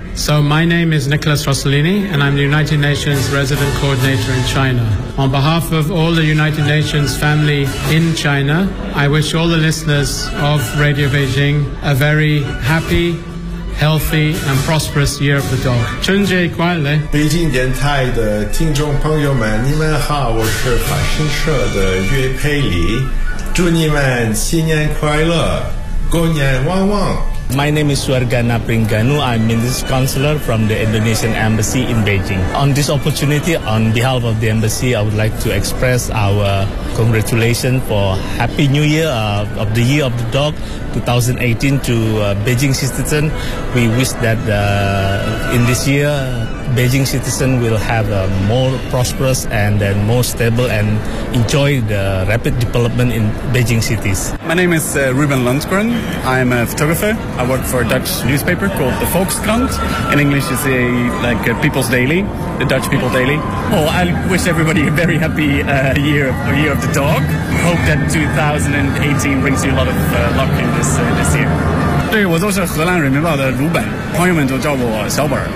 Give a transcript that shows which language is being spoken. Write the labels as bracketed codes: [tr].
[en] So my name is Nicholas Rossellini, and I'm the United Nations Resident Coordinator in China. On behalf of all the United Nations family in China, I wish all the listeners of Radio Beijing a very happy, healthy, and prosperous Year of the Dog. [zh] 春节快乐！北京电台的听众朋友们，你们好，我是法新社的岳佩里。祝你们新年快乐，过年旺旺。 [en] My name is Suargana Pringanu. I'm Minister's Counselor from the Indonesian Embassy in Beijing. On this opportunity, on behalf of the Embassy, I would like to express our congratulations for Happy New Year of the Year of the Dog 2018 to Beijing citizen. We wish that in this year, Beijing citizen will have a more prosperous and then more stable and enjoy the rapid development in Beijing cities. My name is Ruben Lundgren. I'm a photographer. I work for a Dutch newspaper called the Volkskrant. In English, it's a, like a People's Daily, the Dutch People Daily. Oh, I wish everybody a very happy year of the dog. Hope that 2018 brings you a lot of luck in this, this year. [zh] 对，我就是荷兰人民报的鲁本，朋友们都叫我小本。